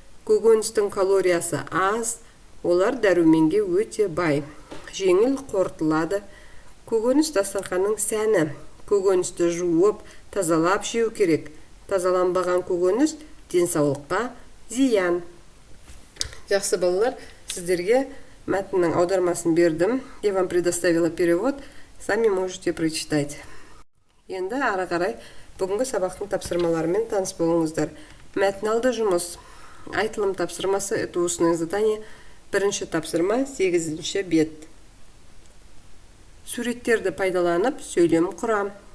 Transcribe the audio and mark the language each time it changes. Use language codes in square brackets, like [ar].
[kk] Көкөністің калориясы аз, олар дәруменге өте бай, жеңіл қорытылады. Көкөніс дастарханның сәні. Көкөністі жуып, тазалап жеу керек. Тазаланбаған көкөніс денсаулыққа зиян. Жақсы балалар, сіздерге мәтіннің аудармасын бердім. [ru] Я вам предоставила перевод, сами можете прочитать. [kk] Енді ары қарай бүгінгі сабақтың тапсырмаларымен таныс болыңыздар. Мәтін алды жұмыс. Айтылым тапсырмасы [ru] – это устное задание. [kk] 1-ші тапсырма 8-ші бет. Суреттерді пайдаланып, сөйлем құрам.